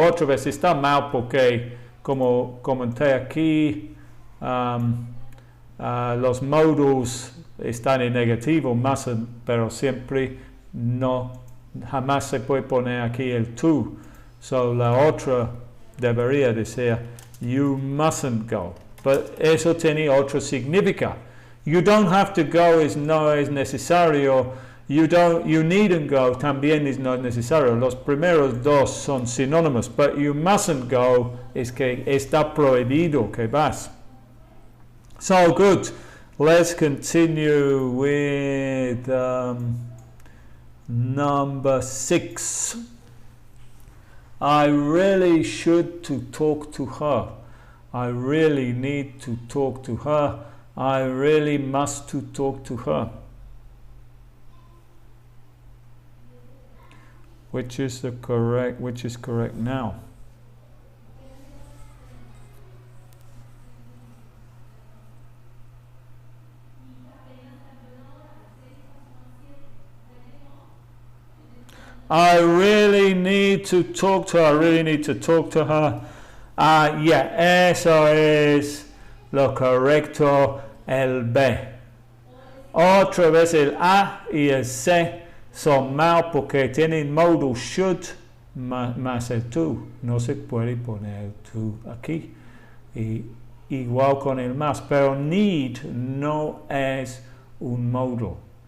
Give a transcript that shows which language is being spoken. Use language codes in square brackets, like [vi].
[es] Otra vez está mal porque, como comenté aquí, los modos están en negativo, mustn't, pero siempre jamás se puede poner aquí el to. So la otra debería decir [en] you mustn't go. [es] But eso tiene otro significado. [en] You don't have to go [es] no es necesario. [en] You needn't go [es] también es no necesario. Los primeros dos son sinónimos. But [en] you mustn't go [es] es que está prohibido que vas. [en] So good. Let's continue with number 6. I really should to talk to her. I really need to talk to her. I really must to talk to her. Which is correct now? I really need to talk to her. I really need to talk to her. [es] Yeah, eso es lo correcto, el B. Otra vez el A y el C son mal porque tienen modo should más el to. No se puede poner el to aquí. Y igual con el más, pero need no es un modo.